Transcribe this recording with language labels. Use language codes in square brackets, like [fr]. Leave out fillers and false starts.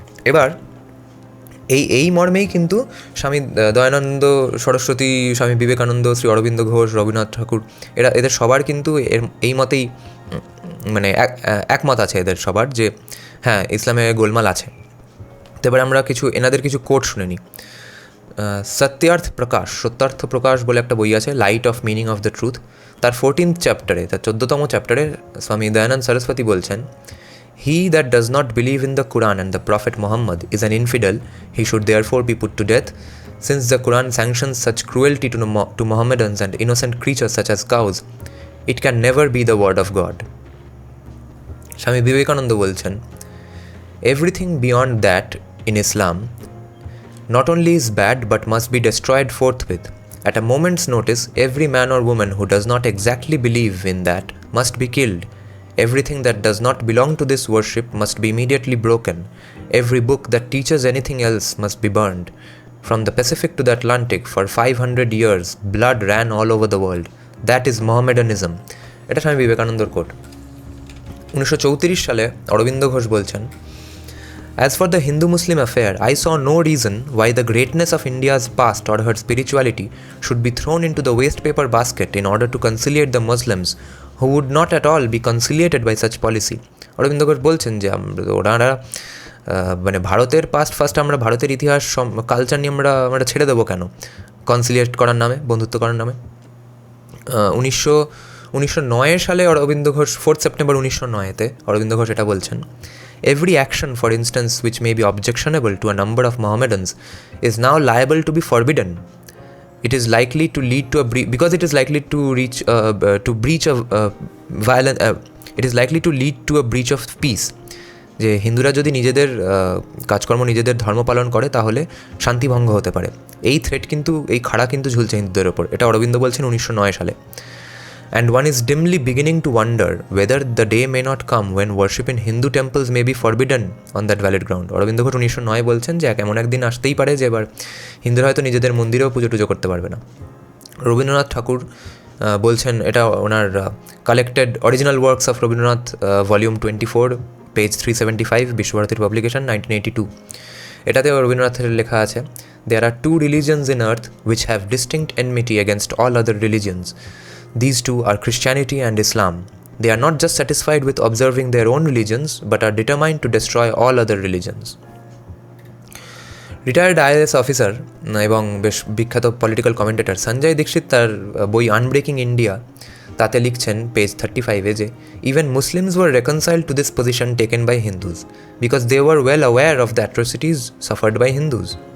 [bn] এবার এই মর্মেই কিন্তু স্বামী দয়ানন্দ সরস্বতী, স্বামী বিবেকানন্দ, শ্রী অরবিন্দ ঘোষ, রবীন্দ্রনাথ ঠাকুর, এদের সবার কিন্তু এই মতেই মানে একমত আছে এদের সবার যে হ্যাঁ, ইসলামে গোলমাল আছে। তো এবার আমরা এনাদের কিছু কোট শুনে নিই। সত্যার্থ প্রকাশ বলে একটা বই আছে, light off meaning of the truth. তার 14th চ্যাপ্টারে, তার 14তম চ্যাপ্টারে স্বামী দয়ানন্দ সরস্বতী বলছেন, [en] He that does not believe in the Quran and the Prophet Muhammad is an infidel. He should therefore be put to death. Since the Quran sanctions such cruelty to Mohammedans and innocent creatures such as cows, it can never be the word of God. Swami Vivekananda [bn] bolchen, [en] everything beyond that in Islam not only is bad but must be destroyed forthwith. At a moment's notice, every man or woman who does not exactly believe in that must be killed. Everything that does not belong to this worship must be immediately broken. Every book that teaches anything else must be burned. From the Pacific to the Atlantic, for 500 years, blood ran all over the world. That is Mohammedanism. [bn] এটা স্বামী বিবেকানন্দর coat. 1934 সালে অরবিন্দ ঘোষ বলছেন, [en] As for the Hindu-Muslim affair, I saw no reason why the greatness of India's past or her spirituality should be thrown into the waste paper basket in order to conciliate the Muslims who would not at all be conciliated by such policy. [bn] Aurobindo Ghosh বলছেন যে ওনারা মানে ভারতের first আমরা ভারতের ইতিহাস culture নিয়ে আমরা ছেড়ে দেবো কেন কনসিলিয়েট করার নামে, বন্ধুত্ব করার নামে। 1909 সালে অরবিন্দ ঘোষ 4 সেপ্টেম্বর 1909-তে অরবিন্দ ঘোষ এটা বলছেন, [en] every action, for instance, which may be objectionable to a number of Mohammedans is now liable to be forbidden. It is likely to lead to because it is likely to reach to breach of violent. It is likely to lead to a breach of peace. [bn] যে হিন্দুরা যদি নিজেদের কাজকর্ম নিজেদের ধর্ম পালন করে তাহলে শান্তিভঙ্গ হতে পারে। এই থ্রেট কিন্তু, এই খাড়া কিন্তু ঝুলছে হিন্দুদের ওপর। এটা অরবিন্দ বলছেন 1909 সালে। [en] And one is dimly beginning to wonder whether the day may not come when worship in Hindu temples may be forbidden on that valid ground. [bn] Aurobindo Ghosh 1909 বলছেন যে এমন একদিন আসতেই পারে যে এবার হিন্দুরা হয়তো নিজেদের মন্দিরেও পুজো টুজো করতে পারবে না। রবীন্দ্রনাথ ঠাকুর বলছেন, এটা ওনার collected original works of Rabindranath volume 24 page 375 বিশ্বভারতীর পাবলিকেশন 1982। এটাতে রবীন্দ্রনাথের লেখা আছে, [en] there are two religions in earth which have distinct enmity against all other religions. These two are Christianity and Islam. They are not just satisfied with observing their own religions, but are determined to destroy all other religions. [bn] Retired IAS officer এবং বেশ বিখ্যাত political commentator Sanjay দীক্ষিত তার বই unbreaking India তাতে লিখছেন page 35-এ যে [en] Even Muslims were reconciled to this position taken by Hindus because they were well aware of the atrocities suffered by Hindus.